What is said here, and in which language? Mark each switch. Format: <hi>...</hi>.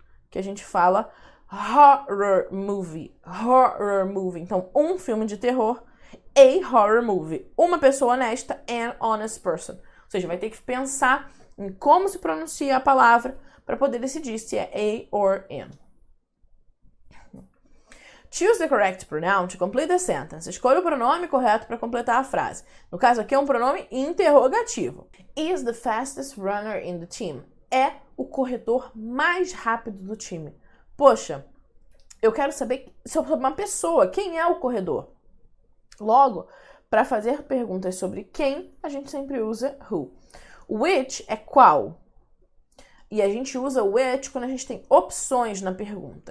<pt>Que a gente fala horror movie. Horror movie. Então, um filme de terror, a horror movie. Uma pessoa honesta,</pt> <en>an honest person.</en> <pt>Ou seja, vai ter que pensar em como se pronuncia a palavra para poder decidir se é a or an.</pt> <en>Choose the correct pronoun to complete the sentence.</en> <pt>Escolha o pronome correto para completar a frase. No caso aqui é um pronome interrogativo.</pt> <en>Is the fastest runner in the team.</en> <pt>É o corredor mais rápido do time. Poxa, eu quero saber sobre uma pessoa. Quem é o corredor? Logo, para fazer perguntas sobre quem, a gente sempre usa who. Which é qual. E a gente usa which quando a gente tem opções na pergunta.</pt>